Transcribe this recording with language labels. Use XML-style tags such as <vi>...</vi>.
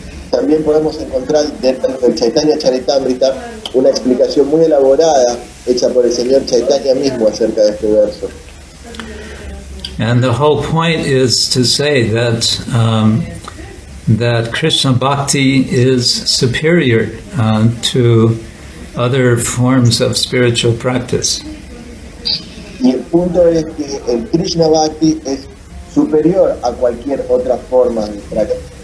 <es>También podemos encontrar dentro del Chaitanya Charitamrita una explicación muy elaborada hecha por el señor Chaitanya mismo acerca de este verso.</es> <en>And the whole point is to say that that Krishna Bhakti is superior to other forms of spiritual practice.</en> <es>Y el punto es que el Krishna Bhakti es superior a cualquier otra forma de práctica.</es>